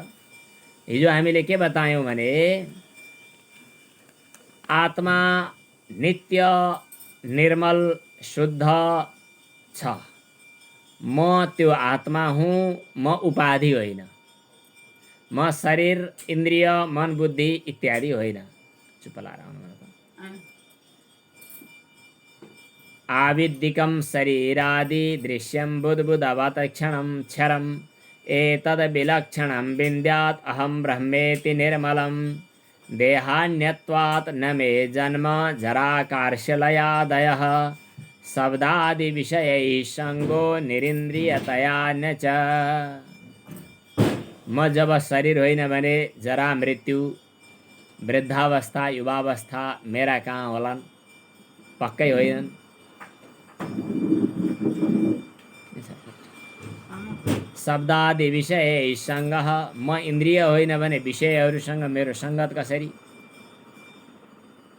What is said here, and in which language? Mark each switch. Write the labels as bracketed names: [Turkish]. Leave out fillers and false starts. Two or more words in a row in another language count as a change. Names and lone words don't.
[Nepali] हिजो हामीले के बतायौँ भने आत्मा नित्य निर्मल शुद्ध छ। म त्यो आत्मा हुँ, म उपाधि होइन। म शरीर, इन्द्रिय, मन, बुद्धि इत्यादि होइन। चुप लाएर आउनु। [Sanskrit] आविद्दिकं शरीरादि दृश्यं बुद्बुदवत् क्षणं क्षरम् एतद् विलक्षणं विन्द्यात् अहं ब्रह्मेति निर्मलं देहान्यत्वात् न मे जन्म जराकार्षलयादयः शब्दादि विषयैः संगो निरिन्द्रियतया न च। [Nepali] म जब शरीर होइन भने जरा, मृत्यु, वृद्धावस्था, युवावस्था मेरा कहाँ होलान्? पक्कै होइनन्। [Sanskrit] शब्दादि विषय संगः, [Nepali] म इन्द्रिय होइन भने विषयहरूसँग मेरो सङ्गत कसरी?